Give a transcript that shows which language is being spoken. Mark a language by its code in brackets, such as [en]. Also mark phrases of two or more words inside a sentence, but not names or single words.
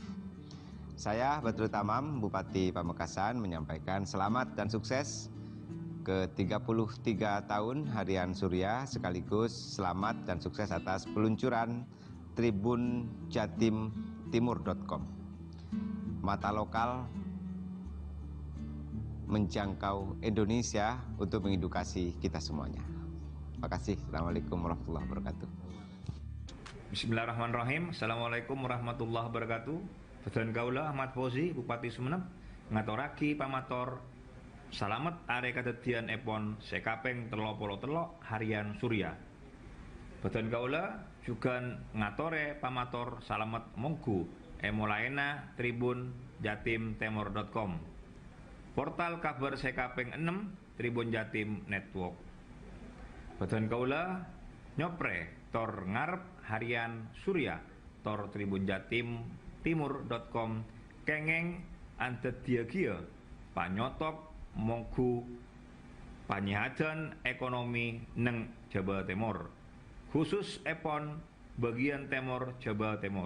[id] Saya Badrul Tamam, Bupati Pamekasan, menyampaikan selamat dan sukses ke-33 tahun Harian Surya, sekaligus selamat dan sukses atas peluncuran Tribun Jatim Timur.com. Mata lokal menjangkau Indonesia untuk mengedukasi kita semuanya. Terima kasih. [ar] السلام عليكم ورحمة الله وبركاته. بسم الله الرحمن الرحيم. السلام عليكم ورحمة الله وبركاته. [mad] Badan kaula Ahmad Fauzi, Bupati Sumenep, ngaturaki pamator salamet are kadadian epon sekaping 33 Harian Surya. Badan kaula juga ngatore pamator salamet monggu emolaena Tribun Jatim Timur.com, portal kabar sekaping 6 Tribun Jatim Network. Badan kaula nyopre tor ngarep Harian Surya tor Tribun Jatim Timur.com kengeng antediagia panyotok monggu panyihadan ekonomi neng Jawa Timur, khusus epon [id] bagian timur [mad] Jawa Timur.